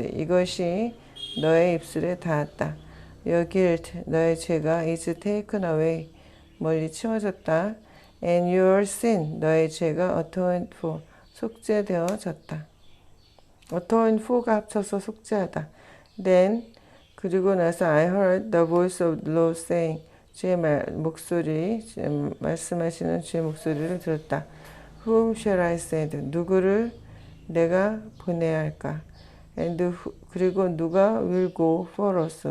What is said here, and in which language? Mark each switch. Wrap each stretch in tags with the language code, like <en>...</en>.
<ko>이것이 너의 입술에 닿았다.</ko> <en>Your guilt,</en> <ko>너의 죄가</ko> <en>is taken away.</en> <ko>멀리 치워졌다.</ko> <en>And your sin,</en> <ko>너의 죄가</ko> <en>atoned for.</en> <ko>속죄되어졌다. atoned for가 합쳐서 속죄하다.</ko> <en>Then,</en> <ko>그리고 나서</ko> <en>I heard the voice of the Lord saying,</en> <ko>주의 목소리, 말씀하시는 주의 목소리를 들었다.</ko> <en>Whom shall I send?</en> <ko>누구를 내가 보내야 할까?</ko> <en>And</en> <ko>그리고 누가</ko> <en>will go for us?</en>